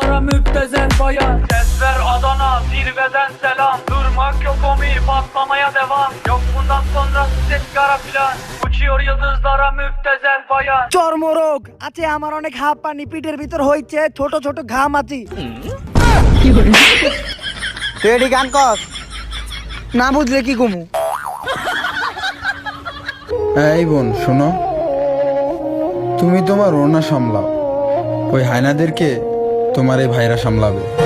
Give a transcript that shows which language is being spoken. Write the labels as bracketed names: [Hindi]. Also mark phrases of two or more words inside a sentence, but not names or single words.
[Turkish] müptezel bayan. Sesler Adana zirveden selam. Durmak yok omi patlamaya devam. Yok bundan sonra ses kara filan. Uçuyor yıldızlara müptezel bayan. [Bangla] চর্মরোগ আছে আমার অনেক হাঁপ পানি পিঠের ভিতর হইছে ছোট ছোট ঘাম আছে তুই এটি গান কর না বুঝলে কি কমু এই বোন শোনো, তুমি তোমার ওড়না সামলাও, ওই হায়নাদেরকে তোমার এই ভাইরা সামলাবে।